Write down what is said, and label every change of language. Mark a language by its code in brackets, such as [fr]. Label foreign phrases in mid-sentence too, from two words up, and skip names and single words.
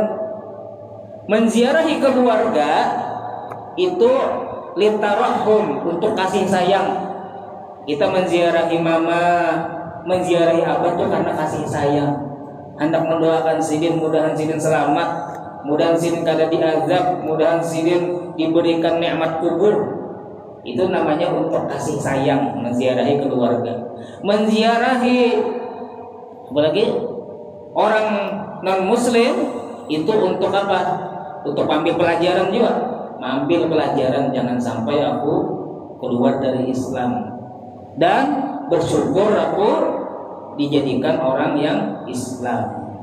[id] Menziarahi keluarga itu litarahum, untuk kasih sayang. [bjn] Kita menziarahi mama, menziarahi abah itu karena kasih sayang, hendak mendoakan sidin, mudahan sidin selamat, mudahan sidin kada diazab, mudahan sidin diberikan nikmat kubur. [id] Itu namanya untuk kasih sayang, menziarahi keluarga. Menziarahi apalagi orang non muslim itu untuk apa? Untuk ambil pelajaran juga, ambil pelajaran, jangan sampai aku keluar dari Islam, dan bersyukur aku dijadikan orang yang Islam.